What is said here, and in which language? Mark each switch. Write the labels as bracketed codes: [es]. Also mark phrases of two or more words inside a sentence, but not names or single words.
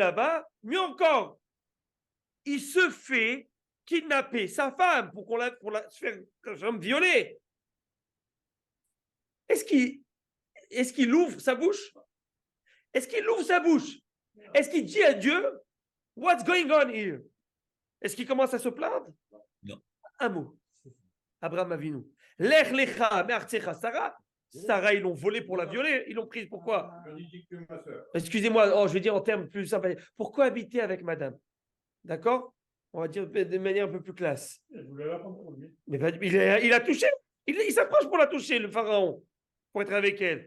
[fr] Et il arrive là-bas, mieux encore. il se fait kidnapper sa femme pour se faire violer. Est-ce qu'il ouvre sa bouche? Est-ce qu'il ouvre sa bouche? Est-ce qu'il dit à Dieu, [en] what's going on here? [fr] Est-ce qu'il commence à se plaindre? Non. Un mot. Abraham Avinu. [he] לך לך מארצך שרה. [fr] Sarah, ils l'ont volée pour la violer. Ils l'ont prise. Pourquoi? Excusez-moi, je vais dire en termes plus sympathiques. Pourquoi habiter avec madame? D'accord? On va dire de manière un peu plus classe. Mais il a touché. Il s'approche pour la toucher, le pharaon, pour être avec elle.